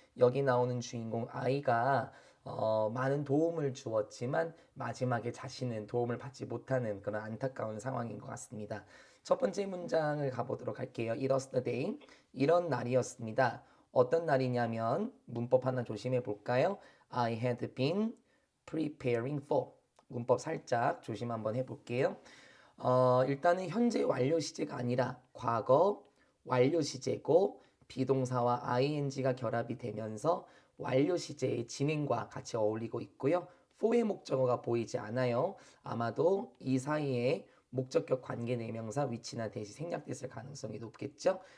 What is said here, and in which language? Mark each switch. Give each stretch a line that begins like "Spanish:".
Korean: 여기 나오는 주인공 아이가 많은 도움을 주었지만 마지막에 자신은 도움을 받지 못하는 그런 안타까운 상황인 것 같습니다. 첫 번째 문장을 가보도록 할게요.
English: It was the day.
Korean: 이런 날이었습니다. 어떤 날이냐면 문법 하나 조심해 볼까요?
English: I had been preparing for.
Korean: 문법 살짝 조심 한번 해볼게요. 일단은 현재 완료 시제가 아니라 과거 완료 시제고 비동사와 ing가 결합이 되면서 완료 시제의 진행과 같이 어울리고 있고요. for의 목적어가 보이지 않아요. 아마도 이 사이에 목적격 관계 대명사 위치나 대시 생략됐을 가능성이 높겠죠.